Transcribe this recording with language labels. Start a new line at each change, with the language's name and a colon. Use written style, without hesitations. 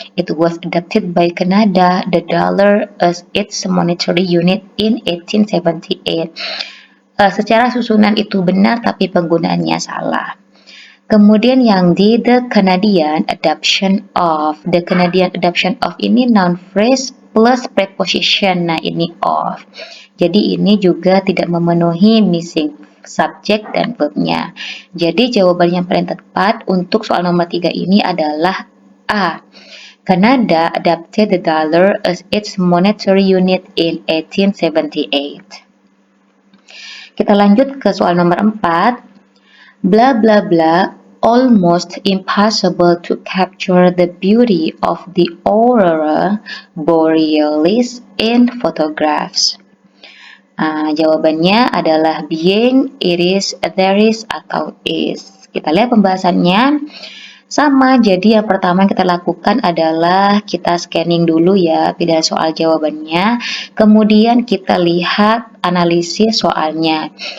English: It was adopted by Canada, the dollar as its monetary unit in 1878.
Indonesian: Secara susunan itu benar, tapi penggunaannya salah. Kemudian yang
English: the Canadian adoption of. The Canadian adoption of ini noun phrase plus preposition.
Indonesian: Nah, ini
English: of.
Indonesian: Jadi ini juga tidak memenuhi missing subject dan verbnya. Jadi jawaban yang paling tepat untuk soal nomor 3 ini adalah A.
English: Canada adopted the dollar as its monetary unit in 1878.
Indonesian: Kita lanjut ke soal nomor 4.
English: Blah blah blah, almost impossible to capture the beauty of the aurora borealis in photographs.
Indonesian: Jawabannya adalah
English: being, it is, there is,
Indonesian: atau is. Kita lihat pembahasannya. Sama, jadi yang pertama yang kita lakukan adalah kita scanning dulu ya pilihan soal jawabannya. Kemudian kita lihat analisis soalnya.